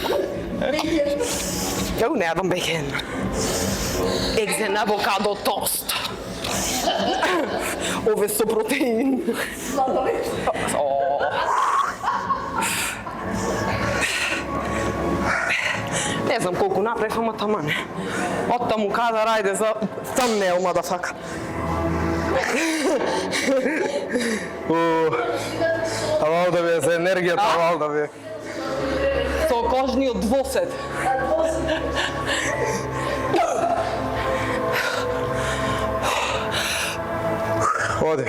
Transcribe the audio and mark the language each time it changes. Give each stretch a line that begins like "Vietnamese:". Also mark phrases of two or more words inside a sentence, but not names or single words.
English: Oh,
Macedonian: не јадам
English: bacon. Eggs and avocado toast.
Serbian: Ove su protein.
Macedonian: Не знам колку направив, ама тамане. Оттаму каза, рајде за thumbnail, motherfucker. Авал да ви е за енергијата, авал да ви е. Со кожниот двосет. Оди.